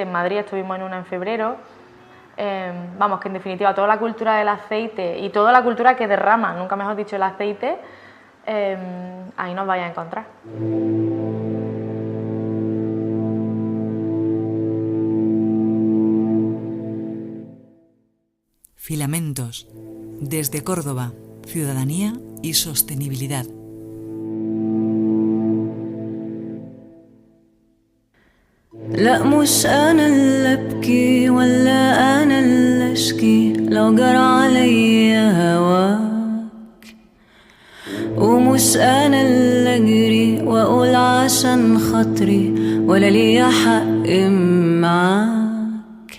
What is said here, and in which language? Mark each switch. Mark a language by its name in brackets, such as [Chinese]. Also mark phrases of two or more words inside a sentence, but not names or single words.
[Spanish] En Madrid estuvimos en una en febrero. Vamos, que en definitiva toda la cultura del aceite y toda la cultura que derrama, nunca mejor dicho, el aceite, ahí nos vais a encontrar. Filamentos. Desde Córdoba, ciudadanía y sostenibilidad. [Arabic] لا مش أنا اللي أبكي ولا أنا اللي أشكي لو جرى عليا هواك، ومش أنا اللي أجري وأقول عشان خاطري ولا ليا حق معاك.